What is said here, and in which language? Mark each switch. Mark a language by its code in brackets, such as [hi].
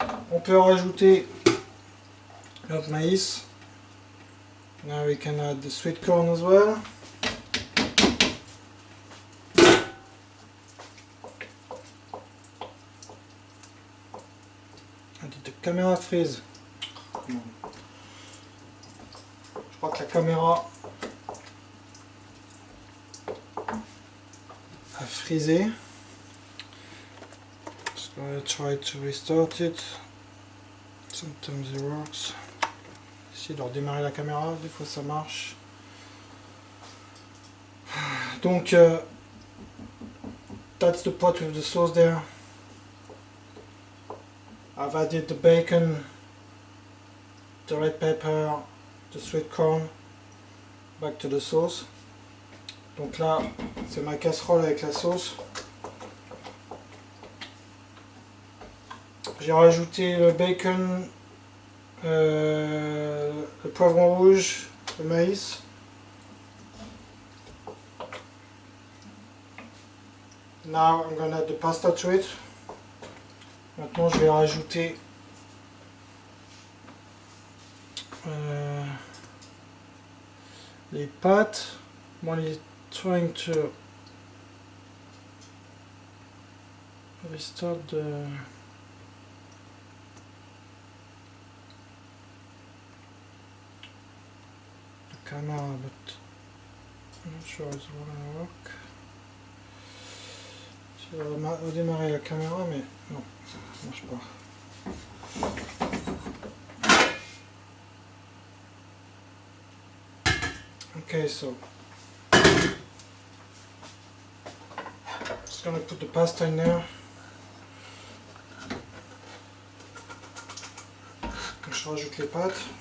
[fr] On peut rajouter notre maïs. [en] Now we can add the sweet corn as well. Did the camera freeze? Non. [fr] Je crois que la caméra a frisé. [en] So I'll try to restart it. Sometimes it works. [fr] Essayer de redémarrer la caméra, des fois ça marche. [en] Donc, that's the pot with the sauce there. I've added the bacon, the red pepper, the sweet corn back to the sauce. [fr] Donc là, c'est ma casserole avec la sauce. J'ai rajouté le bacon, le poivron rouge, le maïs. [en] Now I'm gonna add the pasta to it. [fr] Maintenant je vais rajouter les pâtes. [en] I'm only trying to restart the camera, but I'm not sure it's gonna work. [fr] Je vais redémarrer la caméra, mais non, ça marche pas. [en] Okay, so just gonna put the pasta in there. [fr] Je rajoute les pâtes.